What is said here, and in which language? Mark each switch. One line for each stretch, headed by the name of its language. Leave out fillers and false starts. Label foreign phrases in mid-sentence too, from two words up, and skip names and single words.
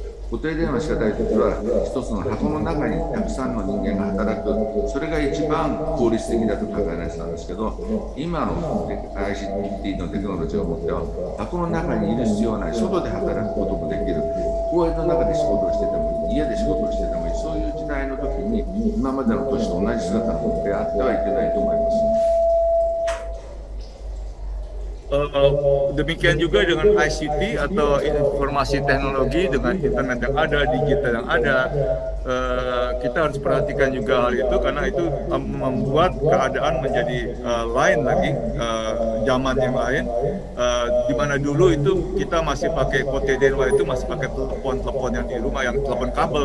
Japanese: 固定電話しかないときは、一つの箱の中にたくさんの人間が働く、それが一番効率的だと考えられてたんですけど、今の ICT のテクノロジーを持っては、箱の中にいる必要はない、外で働くこともできる、公園の中で仕事をしててもいい、家で仕事をしててもいい、そういう時代の時に、今までの都市と同じ姿を持ってあってはいけないと思います。
Indonesian: Demikian juga dengan ICT atau informasi teknologi, dengan internet yang ada, digital yang ada, kita harus perhatikan juga hal itu karena itu membuat keadaan menjadi lain lagi, zaman yang lain, di mana dulu itu kita masih pakai kotedenwa, itu masih pakai telepon yang di rumah, yang telepon kabel.